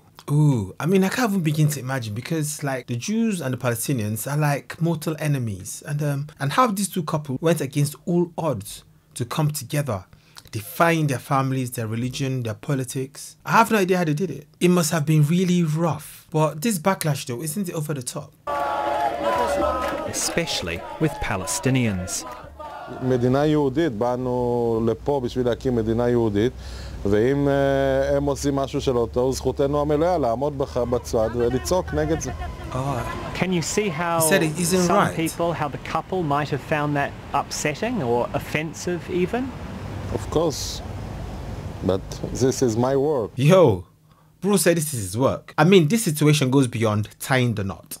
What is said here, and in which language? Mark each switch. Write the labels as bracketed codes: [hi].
[en] Ooh, I mean, I can't even begin to imagine because, like, the Jews and the Palestinians are like mortal enemies, and how these two couples went against all odds to come together, defying their families, their religion, their politics. I have no idea how they did it. It must have been really rough. But this backlash, though, isn't it over the top? Especially with Palestinians. [he] מדינה יהודית, באנו לפה בשביל להקים מדינה יהודית, ואם הם עושים משהו שלא טוב, זכותנו המלאה לעמוד בצד ולצעוק נגד זה. [en] Can you see how some people, how the couple might have found that upsetting or offensive even? Of course, but this is my work. Yo, Bruce said this is his work. I mean, this situation goes beyond tying the knot.